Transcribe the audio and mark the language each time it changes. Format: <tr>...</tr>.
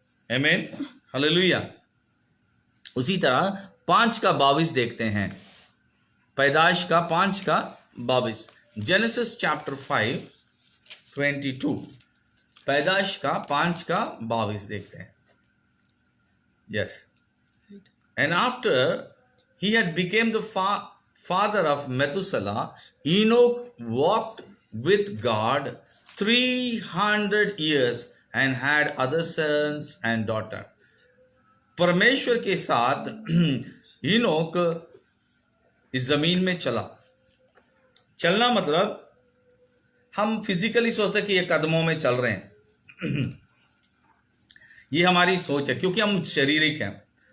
<hi>आमीन, हालेलुया। उसी तरह 5:22 देखते हैं, पैदाइश का 5:22, जेनेसिस चैप्टर 5:22, पैदाइश का 5:22 देखते हैं।</hi> <en>Yes, and after he had become the father of Methuselah, Enoch walked with God 300 years and had other sons and daughters.</en> <hi>परमेश्वर के साथ इनोक इस जमीन में चलना मतलब हम फिजिकली सोचते कि ये कदमों में चल रहे हैं ये हमारी सोच है, क्योंकि हम शारीरिक हैं।</hi>